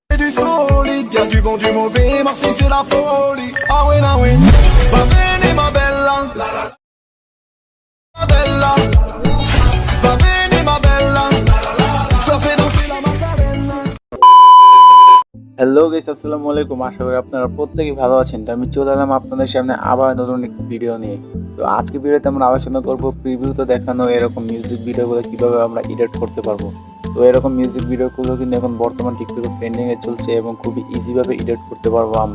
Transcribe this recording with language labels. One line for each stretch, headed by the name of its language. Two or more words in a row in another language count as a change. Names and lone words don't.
French: du solide, y'a du bon, du mauvais, Marseille c'est la folie. Ah ouais, ah ouais.
Italian: Va bene ma bella, ma bella. Va bene ma bella,
French: je la fais danser la Macarena.
English: Hello guys,
Arabic: السلام عليكم.
Bangla: আশা করি আপনারা প্রত্যেকেই ভালো আছেন। তো আমি চলে এলাম আপনাদের সামনে আবার নতুন একটি ভিডিও নিয়ে। তো আজকে ভিডিওতে আমরা আলোচনা করব প্রিভিউতে দেখানো এরকম
English: music videos
Bangla: কিভাবে আমরা এডিট করতে পারবো। তো এরকম
English: music videos
Bangla: কিন্তু এখন বর্তমান টিকটকে ট্রেন্ডিংয়ে চলছে এবং খুবই ইজিভাবে এডিট করতে পারবো আমরা।